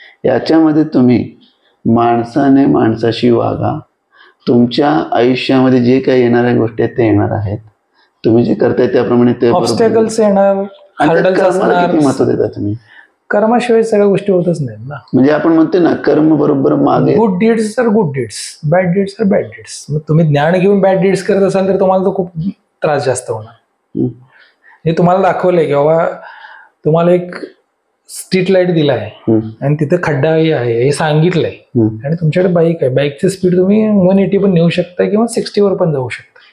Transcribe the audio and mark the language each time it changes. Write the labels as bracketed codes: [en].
[mr] याच्यामध्ये तुम्ही माणसाने माणसाशी वागा. तुमच्या आयुष्यामध्ये जे काही येणाऱ्या गोष्टी आहेत ते येणार आहेत. तुम्ही जे करताय त्याप्रमाणे ते ऑब्स्टॅकल्स येणार, हर्डल्स असणार. किती महत्व देता तुम्ही? कर्माशिवाय सगळ्या गोष्टी होतच नाहीत ना. म्हणजे आपण म्हणतो ना, कर्म बरोबर मागे. [en] Good deeds are good deeds, bad deeds are bad deeds. [mr] मग तुम्ही ज्ञान घेऊन बॅड डीड्स करत असाल तर तुम्हाला तो खूप त्रास जास्त होणार. हे तुम्हाला दाखवलंय की बाबा तुम्हाला एक स्ट्रीट लाईट दिला आहे आणि तिथे खड्डाही आहे हे सांगितलंय, आणि तुमच्याकडे बाईक आहे, बाईकची स्पीड तुम्ही 180 पण नेऊ शकता किंवा 60 पण जाऊ शकता.